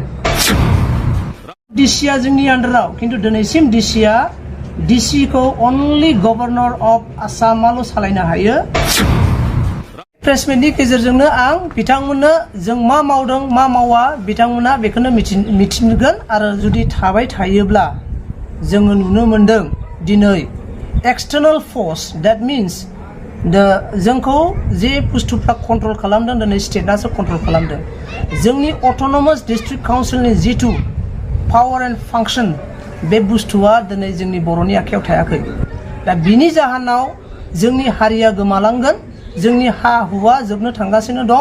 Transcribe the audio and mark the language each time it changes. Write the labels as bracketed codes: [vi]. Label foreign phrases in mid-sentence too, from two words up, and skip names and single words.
[brx] डिसिआ जोंनि आन्डाराव किन्तु दिनैसिम डिसि खौ [en] only governor of Assam' [brx] सालायनो हायो। प्रेसमिटनि गेजेरजोंनो आं बिथांमोननो जों मा मावदों मा मावा बिथांमोना बेखौनो मिथिगोन आरो जुदि थाबाय थायोब्ला जोङो नुनो मोनदों दिनै [en] external force that means [brx] जोंखौ जे बुस्थुफ्रा कन्ट्रल खालामदों दिनै स्टेटआसो कन्ट्रल खालामदों। जोंनि अट'नमास डिस्ट्रिक्ट काउन्सिलनि जिथु [en] power and function [brx] बे बुस्थुआ दिनै जोंनि बर'नि आखायाव थायाखै। दा बिनि जाहोनाव जोंनि हारिया गोमालांगोन, जोंनि हा हुआ जोबनो थांगासिनो दं।